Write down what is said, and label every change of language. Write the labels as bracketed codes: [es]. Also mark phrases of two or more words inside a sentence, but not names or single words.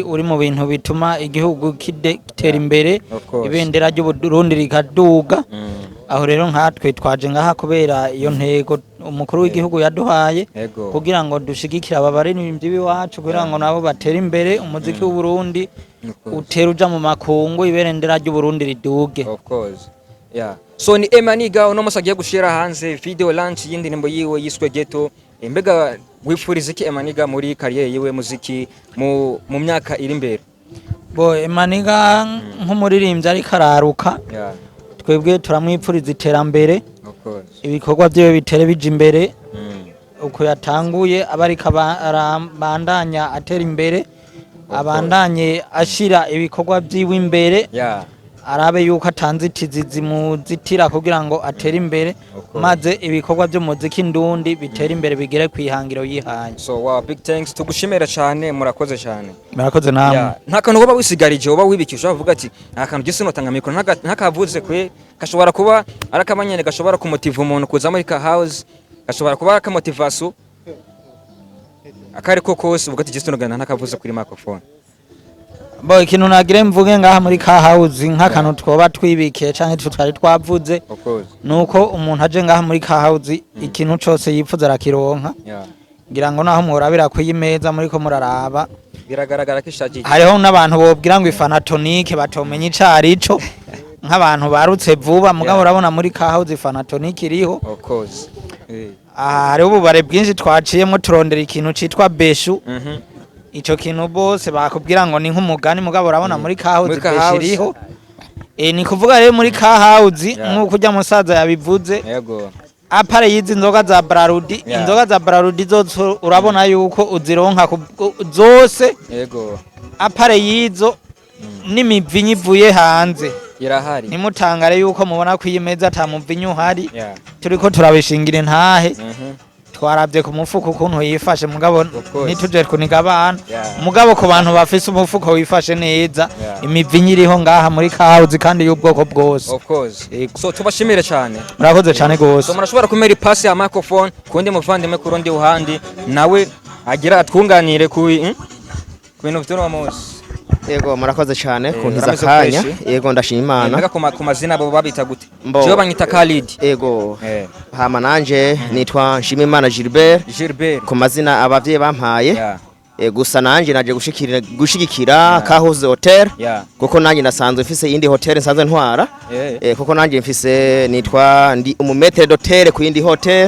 [rn] uri mu bintu bituma igihugu kitera imbere ibendera ry'u Burundi rikaduga aho rero nkatwe twaje ngaha kubera iyo ntego umukuru w'igihugu yaduhaye kugira ngo dushigikira ababaririmbyi biwacu kugira ngo nabo batera imbere umuziki w'u Burundi utera uja mu makungu ibendera ry'u Burundi riduge [en] of course so [rn] ni Emaniga uno musagiye gushira hanze [en] video launch [rn] y'indirimbo yiwe yiswe Ghetto mbega wifuriza iki Emaniga muri career yiwe muziki mu myaka iri imbere bo Emaniga nk'umuririmbyi ari kararuka twebwe turamwipfuriza iterambere ibikorwa byewe bitere bije imbere uko yatanguye abarika bandanya atera imbere abandanye ashira ibikorwa byiwe imbere arabe yuko atanzitizi zimuzitira kugira ngo atere imbere maze ibikorwa byo muziki ndundi bitera imbere bigere kwihangiro yihaye [en] so big thanks [rn] tugushimira cyane murakoze cyane murakoze namwe nta kantu woba wisigarije woba wibikisha uvuga ati nta kantu gise notanga mikoro ntakavuze kwe gashobora kuba arakamanyene gashobora kumutiva umuntu kuza muri Car House gashobora kuba akamotivation akari kose uvuga ati gise nogana ntakavuze kuri microphone bo ikintu nagire mvuge ngaha muri Car House nk'akantu twoba twibikiye canke tutari twavuze nuko umuntu aje ngaha muri Car House ikintu cyose yipfuza arakironka ngira ngo naho murabira kuyimeza muri ko muraraba biragaragara ko ishaje hariho n'abantu bobwira ngo ifanatonique batomenye icarico nk'abantu barutse vuba mugabo urabona muri Car House ifanatonique iriho [en] of course [rn] hariho ububare bwinshi twaciyemo turondera ikintu citwa beshu ico kintu bose bakubwira ngo ni nk'umugani mugabo urabona muri Car House beshiriho ni kuvuga rero muri Car House nk'uko ujya musaza yabivuze yego apare yizi inzoga za Brarudi inzoga za Brarudi zose urabona yuko uzironka zose yego apare yizo n'imivinyi ivuye hanze irahari nimutangare yuko mubona ko iyi meza ata muvinyi uhari turiko turabishingira intahe twarabye ku mufuko ukuntu yifashe mugabo nituje kuniga abana mugabo ku bantu bafise umufuko wifashe neza imivinyi iriho ngaha muri House kandi y'ubwoko bwose [en] of course so [rn] tubashimire cyane murakoze cyane gose so murashobora kumera ipasi ya microphone kundi muvandimwe ku rundi uhandi nawe agira atwunganire ku bintu by'uno munsi. Yego murakoze cyane kuntiza kanya. Yego ndashima Imana. Mbega ku mazina abo babita gute? Je banyita Khalid. Yego. Hama nanje nitwa Nshimimana Gilbert. Ku mazina abavye bampaye. Gusa nanje naje gushigikira Kahoze Hotel kuko nanje nasanzwe mfise indi hotel nsanzwe ntwara kuko nanje mfise nitwa ndi umumetre d'hotel ku indi hotel